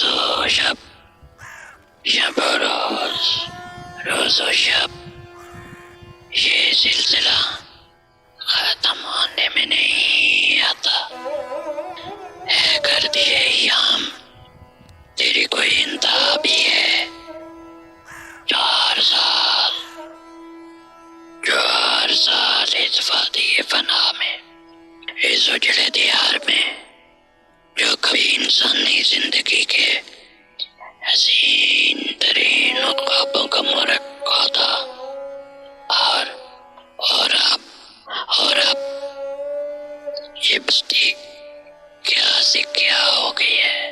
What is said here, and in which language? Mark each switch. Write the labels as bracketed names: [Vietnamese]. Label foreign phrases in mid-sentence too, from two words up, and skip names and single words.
[Urdu] و شب، شب و روز، روز و شب، یہ سلسلہ ختم ہونے میں نہیں آتا۔ ہے کر دیے ایام، تیری کوئی انتہا بھی ہے؟ 4 سال اس وادی فنا میں، اس اجڑے دیار میں، جو کبھی انسانی زندگی کے حسین ترین خوابوں کا مرکب تھا، اور اب یہ بستی کیا سے کیا ہو گئی ہے۔